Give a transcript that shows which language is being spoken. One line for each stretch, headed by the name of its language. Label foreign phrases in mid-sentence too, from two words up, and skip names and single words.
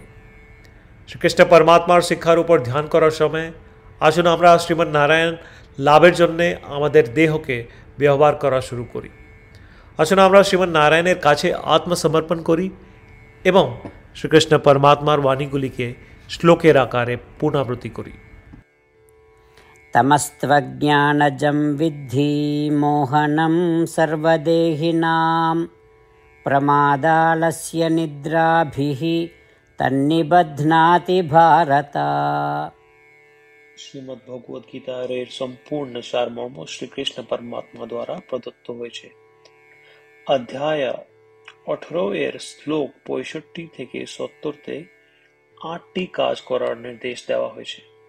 Bangla: শ্রীকৃষ্ণ পরমাত্মার শিক্ষার উপর ধ্যান করার সময় আসুন আমরা শ্রীমান নারায়ণ লাভের জন্যে আমাদের দেহকে ব্যবহার করা শুরু করি। আসুন আমরা শ্রীমান নারায়ণের কাছে আত্মসমর্পণ করি এবং শ্রীকৃষ্ণ পরমাত্মার বাণীগুলিকে শ্লোকের আকারে পুনরাবৃত্তি করি।
Sanskrit: तमस्त्वज्ञानजं विद्धि मोहनं सर्वदेहिनां प्रमादालस्य निद्राभिः तन्निबध्नाति भारत।
Bangla: শ্রীমদ্ ভগবদ গীতার এর সম্পূর্ণ সারমর্ম শ্রীকৃষ্ণ পরমাত্মা দ্বারা প্রদত্ত হয়েছে। অধ্যায় 18 এর শ্লোক 65 থেকে 70-তে 8টি কাজ করার নির্দেশ দেওয়া হয়েছে।